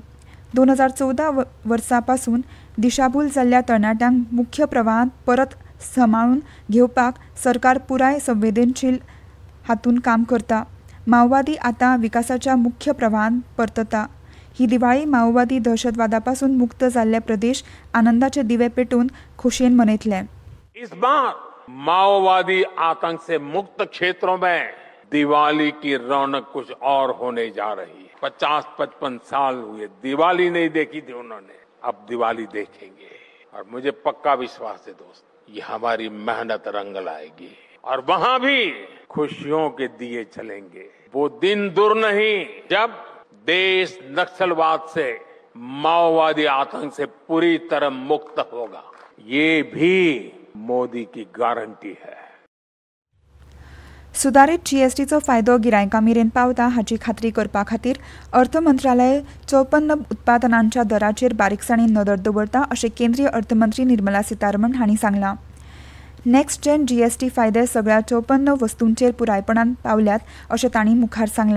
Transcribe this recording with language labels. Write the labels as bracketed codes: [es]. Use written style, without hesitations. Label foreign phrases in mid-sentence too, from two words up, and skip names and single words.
[kok] 2014 वर्सा पासून दिशाभूल जाल्ल्या तरणाट्यांक मुख्य प्रवाहांत परत सांबाळून घेवपाक सरकार पुराय संवेदनशील हातून काम करता. माओवादी आतां विकासाच्या मुख्य प्रवाहांत परतता. ही दिवाळी माओवादी दहशतवादा पासून मुक्त जाल्ले प्रदेश आनंदाचे दिवे पेटोवन खोशयेन मनयतले. [hi] इस बार माओवादी आतंक से मुक्त क्षेत्रों में दिवाली की रौनक कुछ और होने जा रही है. 50-55 साल हुए दिवाली नहीं देखी थी उन्होंने. अब दिवाली देखेंगे और मुझे पक्का विश्वास है दोस्त, ये हमारी मेहनत रंग लाएगी और वहां भी खुशियों के दिए जलेंगे. वो दिन दूर नहीं जब देश नक्सलवाद से, माओवादी आतंक से पूरी तरह मुक्त होगा. ये भी मोदी की गारंटी है. [kok] सुदारीत जीएसटीचो फायदो गिरायकां मेरेन पावता हाची खात्री करपा खातीर अर्थ मंत्रालय 54 उत्पादनांच्या दराचेर बारीकसाणेन नदर दवरता अशें केंद्रीय अर्थमंत्री निर्मला सीतारमण हांणी सांगलां. [en] next gen [kok] जीएसटी फायदे सगळ्या 54 वस्तूंचेर पुरायपणान पावल्यात अशें तांणी मुखार सांगलें.